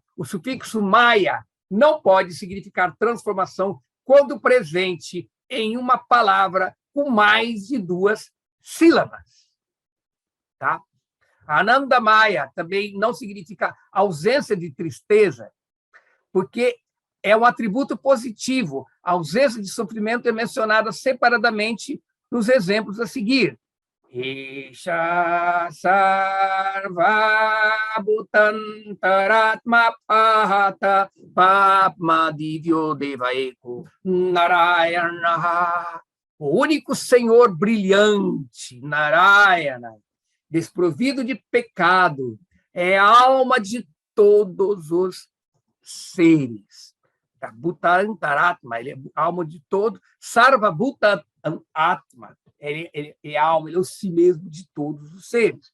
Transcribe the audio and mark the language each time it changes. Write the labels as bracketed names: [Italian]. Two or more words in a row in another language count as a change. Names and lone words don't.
[Portuguese] O sufixo maya não pode significar transformação quando presente em uma palavra com mais de 2 sílabas. Tá? [Sanskrit] आनन्द मय [Portuguese] também não significa ausência de tristeza, porque é um atributo positivo. A ausência de sofrimento é mencionada separadamente nos exemplos a seguir. [Sanskrit] एष सर्व भूतान्तरात्मा अपहत पाप्मा दिव्यो देव एको नारायणः. [Portuguese] o único Senhor brilhante, Narayana, desprovido de pecado, é a alma de todos os seres. [Sanskrit] भूत अन्तरात्मा, [Portuguese] ele é a alma de todo. [Sanskrit] सर्व भूत आत्मा, [Portuguese] ele é a alma, ele é o si mesmo de todos os seres.